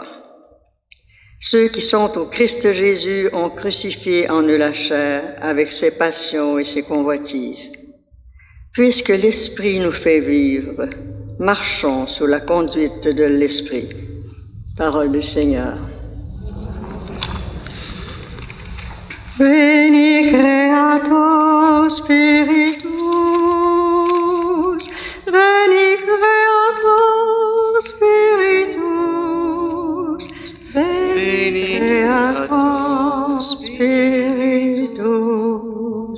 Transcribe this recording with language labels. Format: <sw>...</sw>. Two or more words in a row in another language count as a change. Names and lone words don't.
<fr>Ceux qui sont au Christ Jésus ont crucifié en eux la chair avec ses passions et ses convoitises. Puisque l'Esprit nous fait vivre, marchons sous la conduite de l'Esprit. Parole du Seigneur.</fr> <la>Veni Creator Spiritus, Veni Creator Spiritus, Veni Creator Spiritus.</la>